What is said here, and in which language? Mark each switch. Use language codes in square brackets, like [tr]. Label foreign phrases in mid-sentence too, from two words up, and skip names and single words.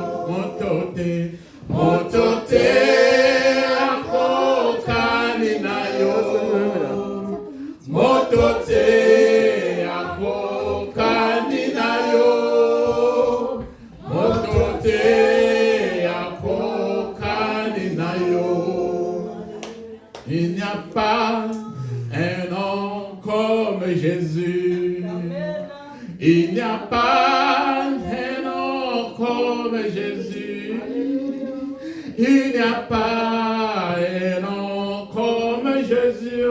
[ln] Motote. Motote akokane nayo. Motote akokane nayo. Motote akokane nayo. [fr] Il n'y a pas un nom comme Jésus. Il n'y a pas un nom comme Jésus. Il n'y a pas un nom comme Jésus.